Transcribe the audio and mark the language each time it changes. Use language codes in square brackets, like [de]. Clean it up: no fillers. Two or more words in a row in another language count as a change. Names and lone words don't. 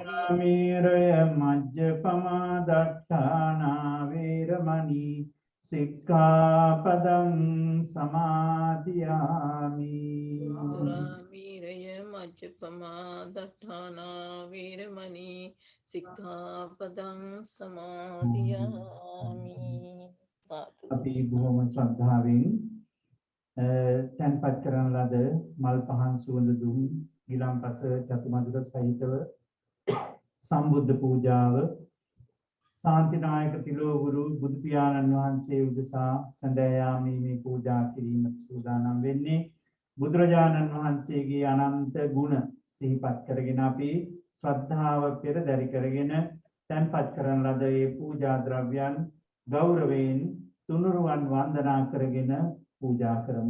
[pi] Suramiraya majjapamā daṭṭhānā viramani sikkhapadang samadhiyami. Suraviraya majjapamā daṭṭhānā viramani sikkhapadang samadhiyami. [si] අපි බොහොම ශ්‍රද්ධාවෙන් තැන්පත් කරන ලද මල් පහන් සුවඳ දුම් ගිලම්පස චතුමදුර සහිතව සම්බුද්ධ පූජාව ශාන්තිනායක තිලෝගුරු බුදු පියාණන් වහන්සේ උදෙසා සඳයාමේ මේ පූජා කිරීමට සූදානම් වෙන්නේ බුදුරජාණන් වහන්සේගේ අනන්ත ගුණ සිහිපත් කරගෙන අපි ශ්‍රද්ධාව පෙරදරි කරගෙන තැන්පත් කරන ලද මේ පූජා ද්‍රව්‍යයන් ගෞරවයෙන් තුනුරුවන් වන්දනා කරගෙන පූජා කරමු.